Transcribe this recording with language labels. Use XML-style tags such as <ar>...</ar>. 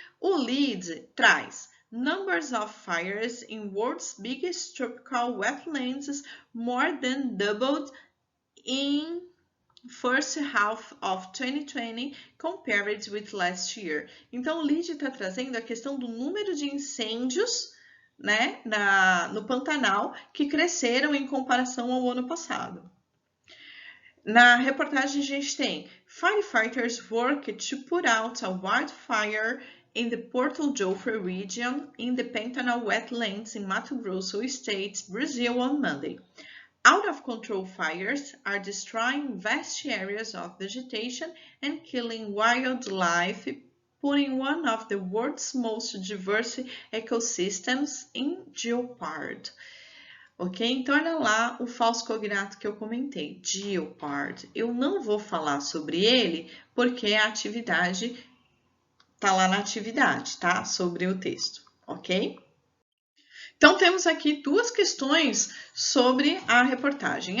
<pt>O lead traz</pt> <en>numbers of fires in world's biggest tropical wetlands more than doubled in first half of 2020 compared with last year.</en> <pt>Então, o lead está trazendo a questão do número de incêndios, né, no Pantanal que cresceram em comparação ao ano passado. Na reportagem a gente tem</pt> <en>firefighters work to put out a wildfire in the Porto Jofre region in the Pantanal wetlands in Mato Grosso State, Brazil on Monday. Out-of-control fires are destroying vast areas of vegetation and killing wildlife, putting one of the world's most diverse ecosystems in jeopardy. Ok?</en> <pt>Então, olha lá o falso cognato que eu comentei, jeopardy. Eu não vou falar sobre ele porque a atividade tá lá na atividade, tá? Sobre o texto, ok? Então, temos aqui duas questões sobre a reportagem.</pt>